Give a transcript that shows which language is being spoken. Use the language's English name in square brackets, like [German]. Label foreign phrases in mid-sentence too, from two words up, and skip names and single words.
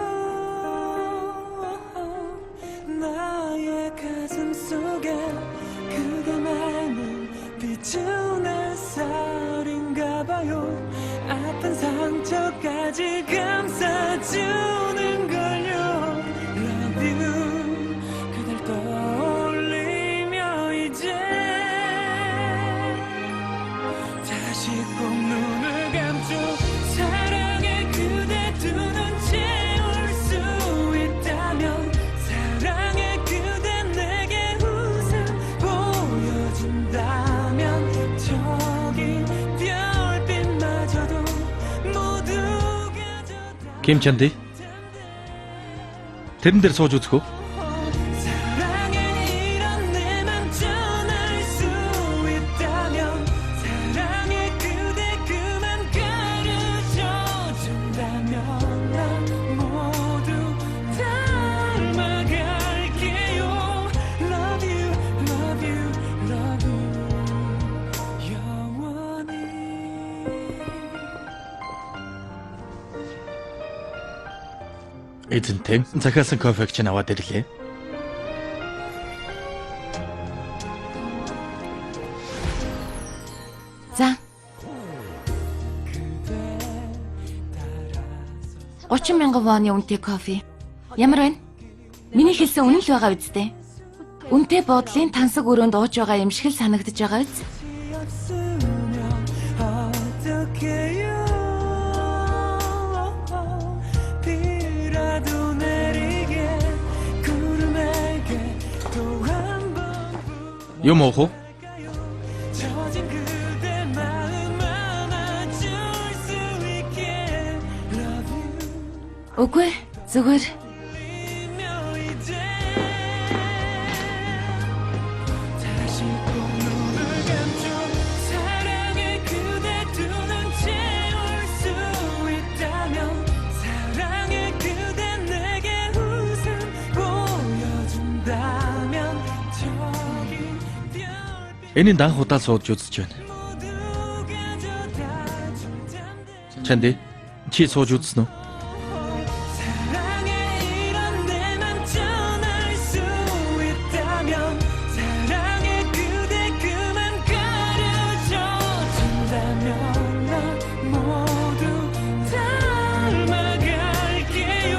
[Korean] 나의 가슴 속에 그대만은 비추는 햇살인가 봐요. 아픈 상처까지 감싸주는 걸요. [English] Love you. [Korean] 그댈 떠올리며 이제 다시 꼭 눈을 감죠. 사랑의 그대 두 눈 채울 수 있다면 사랑의 그대 내게 웃음 보여준다면 저기 별빛마저도 모두 가져다 김찬디. [Mongolian] тэрэн дээр сууж үзэх үү? [Korean] 사랑에 이런 내맘 전할 수 있다면 사랑의 그대 그만 가르쳐 준다면 난 모두 닮아갈게요. [English] Love you, love you, love you 영원히. [Mongolian] Эзэнтэй захиалсан кофег чинь аваад ирлээ. За. 30,000 вон үнэтэй кофе. Ямар байна? Миний хэлсэн үнэн л байгаа үстэй. Үнэтэй буудлын тансаг өрөөнд ууж байгаа юм шиг л санагдаж байгаа биз? [Korean] 없으면 어떡해요. 비라도 내리게 구름에게 또 한 번 [Mongolian] Юм уух уу? [Korean] 젖은 그대 마음 안아줄 수 있게 [English] Love you [Mongolian] Үгүй ээ, зүгээр. [Korean] 이며 이제 다시 꼭 눈을 감죠. 사랑의 그대 두 눈 채울 수 있다면 사랑의 그대 내게 웃음 보여준다면 저기 별빛 [Mongolian] Энийн данх удаа сууж үзэж байна. [Korean] 모두 가져다 준다는데 [Mongolian] Чанди, чи сууж үзсэн үү? [Korean] 사랑에 이런 내맘 전할 수 있다면 사랑의 그대 그만 가르쳐 준다면 난 모두 닮아갈게요.